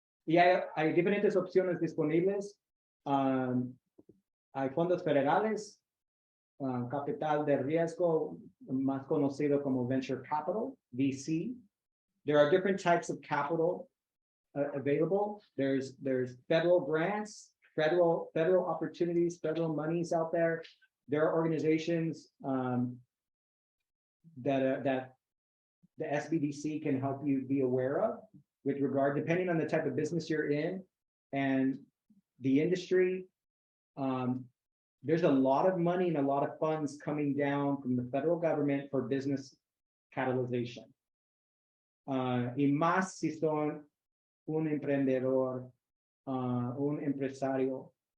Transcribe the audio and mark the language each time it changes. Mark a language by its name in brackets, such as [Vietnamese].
[Spanish] Y hay diferentes opciones disponibles. Hay fondos federales, capital de riesgo, más conocido como venture capital, VC. [English] There are different types of capital available. There's federal grants, federal opportunities, federal monies out there. There are organizations that the SBDC can help you be aware of with regard, depending on the type of business you're in and the industry. There's a lot of money and a lot of funds coming down from the federal government for business catalyzation. [Spanish] Y más si son un emprendedor, un empresario.